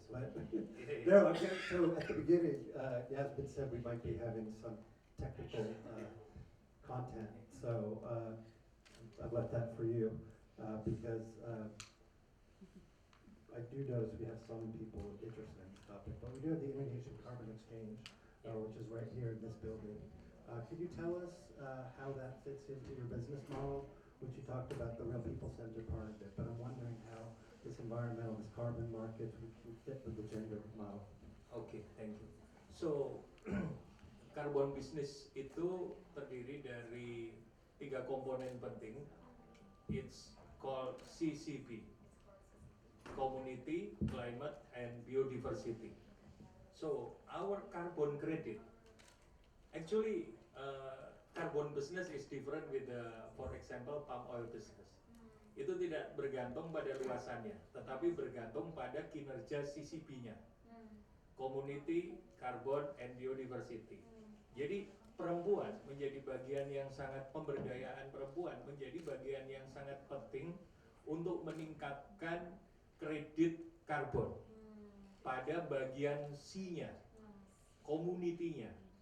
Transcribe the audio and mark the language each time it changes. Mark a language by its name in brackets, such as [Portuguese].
[English] But no, okay, so at the beginning, Yasmin said we might be having some technical content, so I've left that for you because I do notice we have some people interested in this topic, but we do have the Indonesian Carbon Exchange, which is right here in this building. Could you tell us how that fits into your business model, which you talked about the real people-centered part of it, but I'm wondering how this environmental, this carbon market would fit with the gender model. Okay, thank you. So, carbon business [Indonesian] itu terdiri dari 3 komponen penting. [English] It's called CCP, Community, Climate, and Biodiversity. So, our carbon credit, actually, carbon business is different with the, for example, palm oil business. [Indonesian] Itu tidak bergantung pada luasannya, tetapi bergantung pada kinerja CCP-nya, Community, Carbon, and Biodiversity. Jadi perempuan menjadi bagian yang sangat, pemberdayaan perempuan menjadi bagian yang sangat penting untuk meningkatkan kredit karbon pada bagian C-nya, community-nya.